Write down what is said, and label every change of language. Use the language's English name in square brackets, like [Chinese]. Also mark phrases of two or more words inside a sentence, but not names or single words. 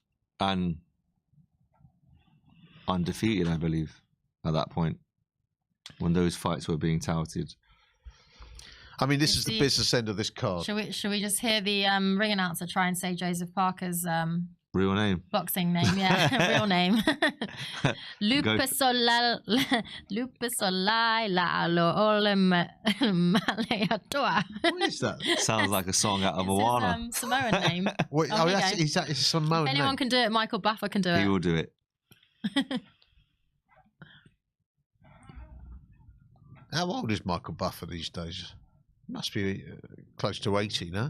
[English] And undefeated, I believe, at that point, when those fights were being touted. I mean, this is the business end of this card. Should we just hear the ring announcer try and say Joseph Parker's Real name. boxing name? Yeah, real name. Lupesolai la lo ole maleatoa. What is that? Sounds like a song out of It's Moana. his Samoan name. Wait, Oh, here you that's go. it's a Samoan If anyone name. can do it, Michael Buffer can do it. He will do it. How old is Michael Buffer these days? Must be close to 80, no?